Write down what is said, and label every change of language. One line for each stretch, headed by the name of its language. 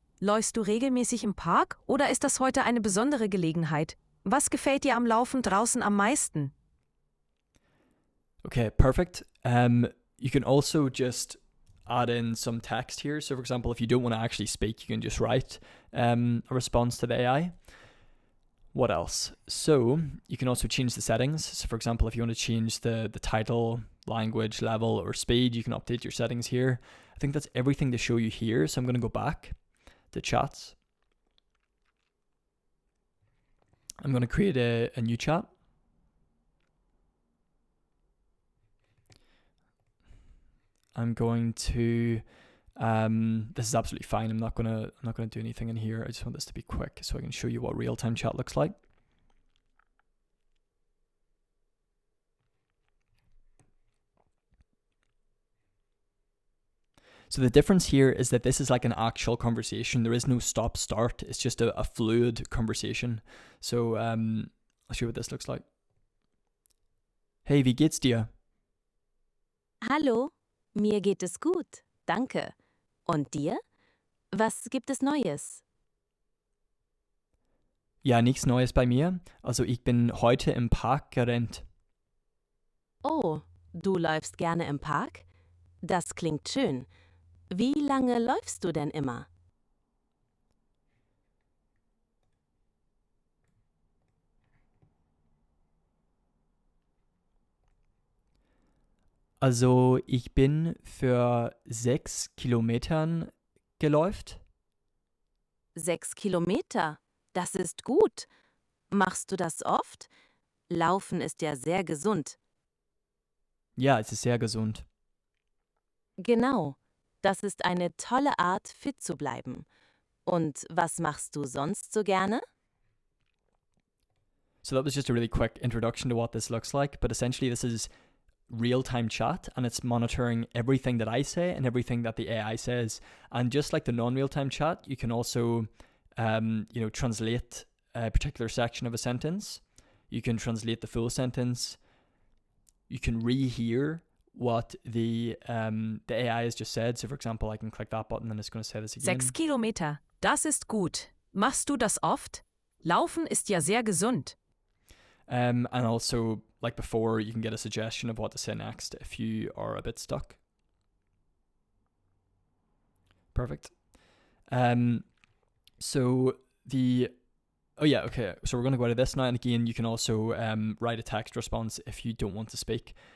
German: Läufst du regelmäßig im Park oder ist das heute eine besondere Gelegenheit? Was gefällt dir am Laufen draußen am meisten?
English: Okay, perfect. You can also just add in some text here. So for example, if you don't want to actually speak, you can just write a response to the AI. What else? So you can also change the settings. So for example, if you want to change the title, language, level, or speed, you can update your settings here. I think that's everything to show you here. So I'm going to go back to chats. I'm going to create a new chat. I'm going to this is absolutely fine. I'm not gonna do anything in here. I just want this to be quick so I can show you what real-time chat looks like. So the difference here is that this is like an actual conversation. There is no stop-start. It's just a fluid conversation. So I'll show you what this looks like.
German: Hey, wie geht's dir? Hallo, mir geht es gut, danke. Und dir? Was gibt es Neues? Ja, nichts Neues bei mir. Also ich bin heute im Park gerannt. Oh, du läufst gerne im Park? Das klingt schön. Wie lange läufst du denn immer? Also ich bin für 6 Kilometern geläuft. 6 Kilometer, das ist gut. Machst du das oft? Laufen ist ja sehr gesund. Ja, es ist sehr gesund. Genau, das ist eine tolle Art, fit zu bleiben. Und was machst du sonst so gerne?
English: So that was just a really quick introduction to what this looks like, but essentially this is real-time chat, and it's monitoring everything that I say and everything that the AI says. And just like the non-real-time chat, you can also translate a particular section of a sentence. You can translate the full sentence. You can rehear what the AI has just said. So for example, I can click that button and it's going to say this again.
German: 6 Kilometer, das ist gut. Machst du das oft? Laufen ist ja sehr gesund.
English: And also, like before, you can get a suggestion of what to say next if you are a bit stuck. Perfect. So we're going to go to this now, and again, you can also write a text response if you don't want to speak.